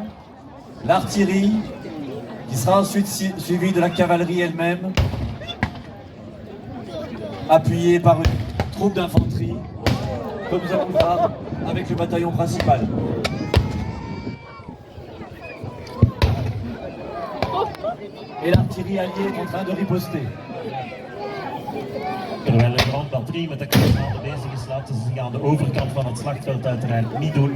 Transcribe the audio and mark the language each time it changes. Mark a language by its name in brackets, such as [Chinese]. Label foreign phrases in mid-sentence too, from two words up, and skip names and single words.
[French] L'artillerie, qui sera ensuite suivie de la cavalerie elle-même, appuyée par une troupe d'infanterie, comme nous allons le voir avec le bataillon principal. Et l'artillerie alliée est en train de riposter. [Dutch] Terwijl de grondbatterie met de kanonnen bezig is, laten ze zich aan de overkant van het slagveld uiteraard niet doen.